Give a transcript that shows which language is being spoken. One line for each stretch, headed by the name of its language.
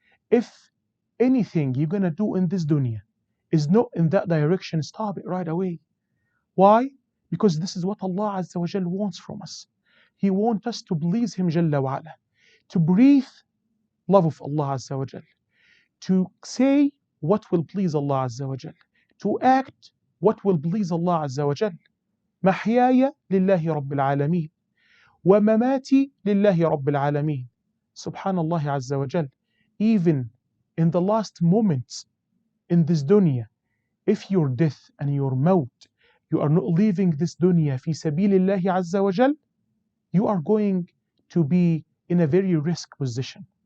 English: If anything you're gonna do in this dunya is not in that direction, stop it right away. Why? Because this is what Allah Azza wa Jal wants from us. He wants us to please Him Jalla wa Ala, to breathe love of Allah Azza wa Jal, to say what will please Allah Azza wa Jal, to act what will please Allah Azza wa Jal.
Arabic: محياي لله رب العالمين ومماتي لله رب العالمين.
English: Subhanallah Azza wa Jal. Even in the last moments in this dunya, if your death and your maut, you are not leaving this dunya fi sabilillahi Azza wa Jal, you are going to be in a very risk position.